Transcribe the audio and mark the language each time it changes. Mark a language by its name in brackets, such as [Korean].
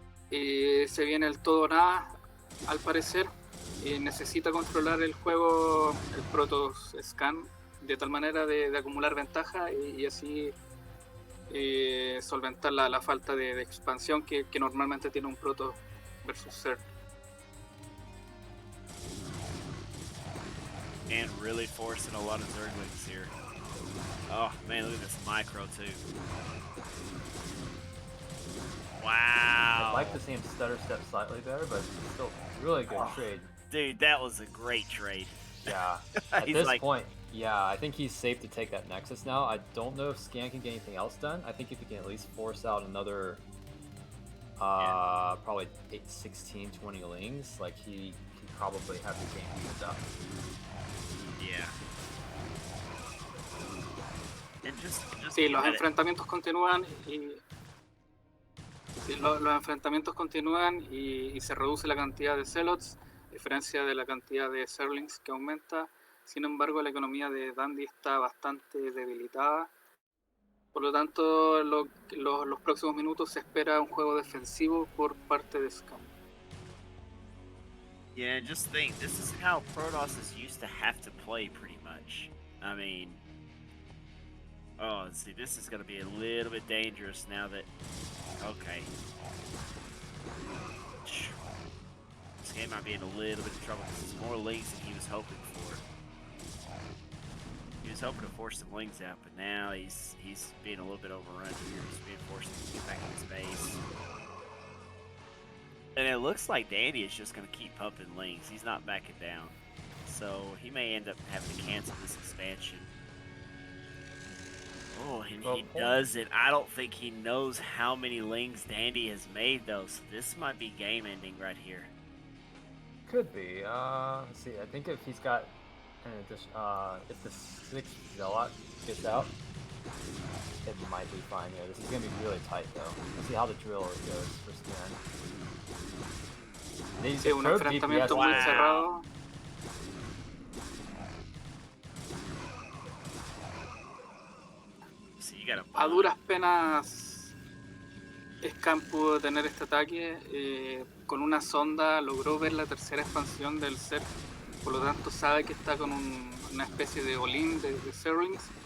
[Spanish] Se viene el todo nada, al parecer. Necesita controlar el juego, el Protoss Scan, de tal manera de acumular ventaja y así solventar la falta de expansión que normalmente tiene un Protoss versus Zerg. [English] And really forcing a lot of Zerglings here. Oh man, look at this micro too. Wow. I'd like to see him stutter step slightly better, but still really good trade. Dude, that was a great trade. Yeah. At this point, yeah, I think he's safe to take that Nexus now. I don't know if Scan can get anything else done. I think if he can at least force out another probably 16, 20 lings, like he can probably have the game used up. Yeah. And just [Spanish] Sí, los [English] at it. [Spanish] enfrentamientos continúan y sí, los enfrentamientos continúan y se reduce la cantidad de zealots, a diferencia de la cantidad de serlings que aumenta. Sin embargo, la economía de Dandy está bastante debilitada. Por lo tanto, los próximos minutos se espera un juego defensivo por parte de Scam. [English] Yeah, just think, this is how Protoss is used to have to play pretty much. I mean, oh, see, this is going to be a little bit dangerous now that, okay. This game might be in a little bit of trouble because it's more lings than he was hoping for. He was hoping to force some lings out, but now he's being a little bit overrun here. He's being forced to get back in his base. And it looks like Dandy is just going to keep pumping lings. He's not backing down. So he may end up having to cancel this expansion. Oh, and he does it. I don't think he knows how many lings Dandy has made, though. So this might be game ending right here. Could be. Let's see. I think if he's got an addition, if the 6th Zealot gets out, it might be fine here. This is gonna be really tight, though. Let's see how the drill goes for Scan. [Spanish] Sí, un enfrentamiento muy cerrado. [English] So you got [Spanish] a duras penas Scam pudo tener este ataque. Con una sonda logró ver la tercera expansión del ser. Por lo tanto sabe que está con una especie de all-in de Zerlings.